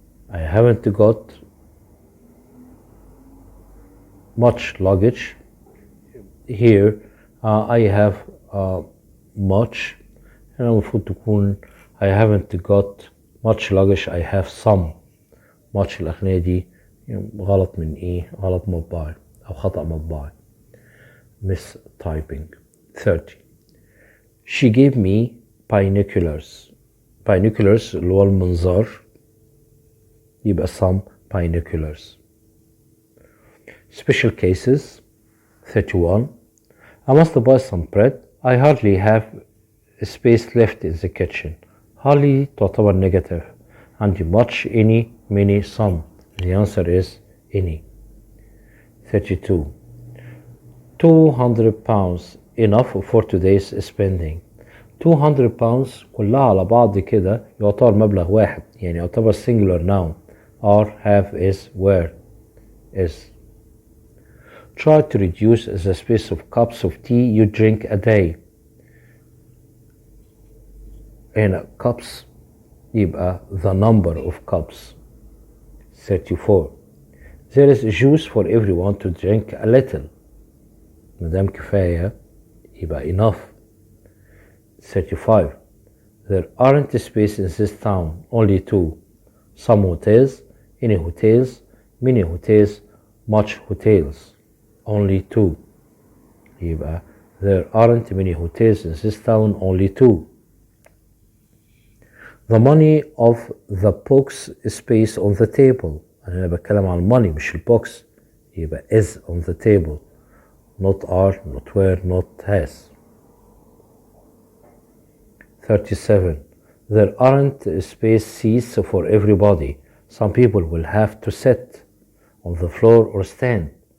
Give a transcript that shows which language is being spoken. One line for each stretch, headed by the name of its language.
English: I haven't got much luggage. Here I have much.
Arabic: هنا المفروض تكون
English: I haven't got much luggage. I have some.
Arabic: much الأخرانية دي غلط من إيه؟ غلط مطبعي أو خطأ مطبعي.
English: Mistyping. 30. She gave me binoculars.
Arabic: Binoculars اللي هو المنظار يبقى
English: some binoculars. Special cases. 31. I must buy some bread. I hardly have space left in the kitchen. Hardly
Arabic: تعتبر
English: negative.
Arabic: عندي
English: much, any, many, some. The answer is any. 32. 200 pounds enough for today's spending.
Arabic: 200 pounds كلها على بعض كده يعتبر مبلغ واحد، يعني يعتبر singular noun.
English: Are, have, is, were, is. Try to reduce the space of cups of tea you drink a day.
Arabic: هنا
English: cups
Arabic: يبقى
English: the number of cups. 34. There is juice for everyone to drink a little.
Arabic: مدام كفاية يبقى enough. 35.
English: There aren't spaces in this town, only two. Some hotels, any hotels, many hotels, much hotels. Only two.
Arabic: يبقى
English: there aren't many hotels in this town, only two. The money of the box space on the table.
Arabic: أنا بتكلم عن money مش البوكس. يبقى
English: is on the table. Not are, not were, not has. 37. There aren't space seats for everybody. Some people will have to sit on the floor or stand.